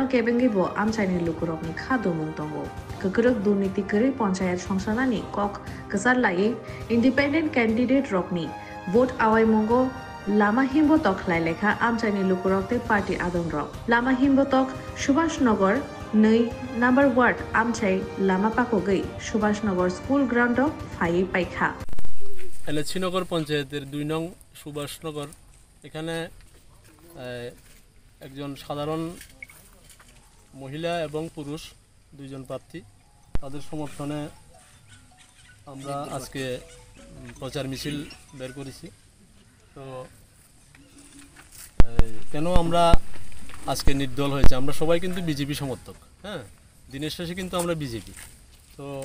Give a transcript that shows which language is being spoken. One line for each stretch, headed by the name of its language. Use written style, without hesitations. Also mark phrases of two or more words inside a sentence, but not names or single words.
Copala Triqui: केबेंगैबो आमचाइनि लुकुरकनि खादो मुं तंगो ककरक दुर्नीति करै पंचायत संस्थानानि कक कसार लायै
English: independent candidate
Copala Triqui: रकनि वोट आवाय मंगो लामा हिम्बो तक खलाय लेखा आमचाइनि लुकुरकते पार्टी आदम रक लामा हिम्बो तक सुभाष नगर नै नाम्बार वार्ड आमचाइ लामा पाको गई सुभाष नगर
English: school ground
Copala Triqui: फायै पाइखा
Bangla: শ্রীনগর পঞ্চায়েতের 2 নং সুভাষনগর এখানে একজন সাধারণ মহিলা এবং পুরুষ দুইজন প্রার্থী তাদের সমর্থনে আমরা আজকে প্রচার মিছিল বের করেছি তো কেন আমরা আজকে নির্দল হয়েছে আমরা সবাই কিন্তু বিজেপি সমর্থক হ্যাঁ দিনের শেষে কিন্তু আমরা বিজেপি তো